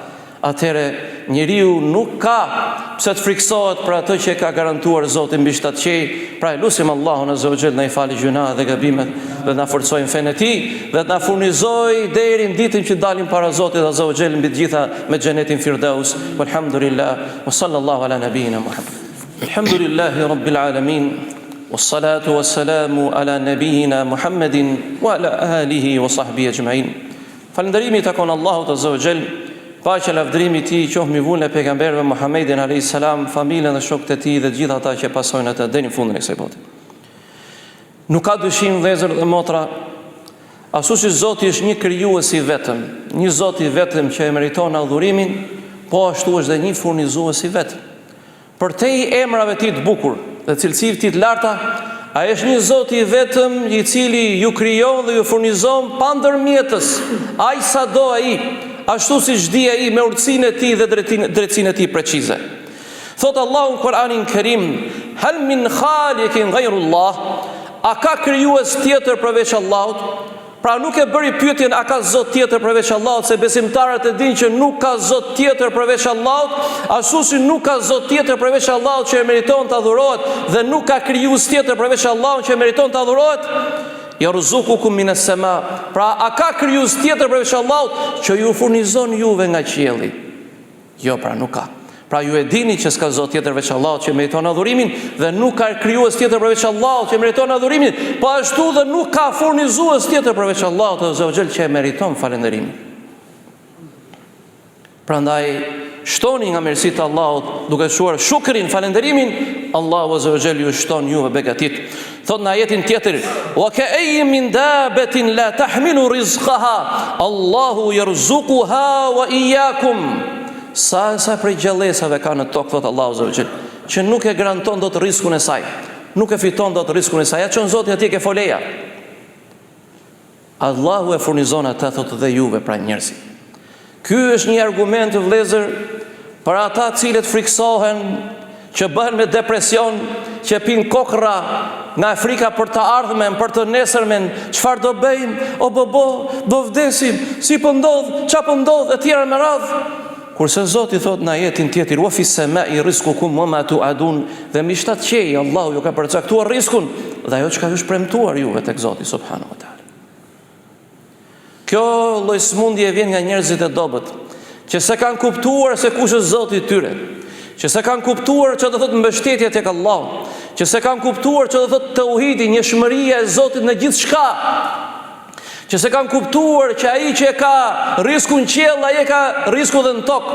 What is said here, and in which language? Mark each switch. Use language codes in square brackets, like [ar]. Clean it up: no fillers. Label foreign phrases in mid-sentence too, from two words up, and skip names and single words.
[sq] Atëre njeriu nuk ka pse të friksohet për atë që ka garantuar Zoti mbi 7 qej. Pra lutim Allahun [ar] azza wa jall [sq] na i falë gjunat dhe gabimet dhe na forcojë fenë e tij dhe na furnizoj deri në ditën që dalim para Zotit [ar] azza wa jall [sq] mbi të gjitha me xhenetin Firdaus. [ar] والحمد لله وصلى الله على نبينا محمد. الحمد لله رب العالمين. والصلاة والسلام على نبينا محمد وعلى آله وصحبه أجمعين. [sq] Falënderimi takon Allahut [ar] azza wa jall. [sq] Paqja lavdërimi i tij qoftë mbi vullën e pejgamberëve Muhammedin [ar] alayhis salam, [sq] familjen dhe shokët e tij dhe gjithë ata që pasojnë atë deri në fundin e kësaj bote. Nuk ka dyshim vëllezër dhe motra, Ashtu si Zoti është një krijues i vetëm, një Zot i vetëm që e meriton adhurimin, po ashtu është dhe një furnizues i vetëm. Për te i emrave ti të bukur dhe cilësive ti të larta, ai është një Zot i vetëm i cili ju krijon dhe ju furnizon pa ndërmjetës, ai sa do ai, ashtu siç di ai me urtësinë e tij dhe drejtsinë e tij precize. Thot Allahu në Kur'anin Kerim, [ar] هل من خالق غير الله, [sq] a ka krijues tjetër përveç Allahut? Pra nuk e bëri pyetjen a ka Zot tjetër përveç Allahut, se besimtarët e dinë që nuk ka Zot tjetër përveç Allahut, ashtu si nuk ka Zot tjetër përveç Allahut që e meriton të adhurohet dhe nuk ka krijues tjetër përveç Allahut që e meriton të adhurohet. [ar] يرزقكم من السماء. [sq] Pra a ka krijues tjetër përveç Allahut që ju furnizon juve nga qielli? Jo, pra nuk ka. Pra ju e dini që s'ka Zot tjetër veç Allahut që meriton adhurimin dhe nuk ka krijues tjetër përveç Allahut që meriton adhurimin, po ashtu dhe nuk ka furnizues tjetër përveç Allahut [ar] Azza wa Jall [sq] që e meriton falënderimin. Prandaj shtoni nga mirësitë e Allahut duke shuar shukrin, falënderimin, Allahu [ar] Azza wa Jall [sq] ju shton juve begatit. Thot në ajetin tjetër, [ar] وكأين من دابة لا تحمل رزقها الله يرزقها وإياكم. [sq] Sa prej gjallësave ka në tokë, thot Allahu [ar] Azza wa Jall, [sq] që nuk e garanton dot riskun e saj, nuk e fiton dot riskun e saj, ja çon Zoti atje ke foleja. Allahu e furnizon atë, thot, dhe juve, pra njerëzit. Ky është një argument, vëllezër, për ata cilët friksohen, që bëhen me depresion, që pinë kokra nga frika për të ardhmen, për të nesërmen, çfarë do bëjmë, o do vdesim, si po ndodh, çfarë po ndodh, e tjera me radhë. Kurse Zoti thot në ajetin tjetër, [ar] وفي السماء رزقكم وما توعدون, [sq] dhe mi shtat qej Allahu ju ka përcaktuar riskun dhe ajo çka është premtuar juve tek Zoti [ar] subhanahu wa taala. [sq] Kjo lloj smundje vjen nga njerëzit e dobët, që se kanë kuptuar se kush është Zoti i tyre, që se kanë kuptuar që do thot mbështetje tek Allahu, që se kanë kuptuar që do thot tauhidi, njëshmëria e Zotit në gjithçka, që se kanë kuptuar që ai që e ka riskun qiell, ai e ka risku dhe në tokë.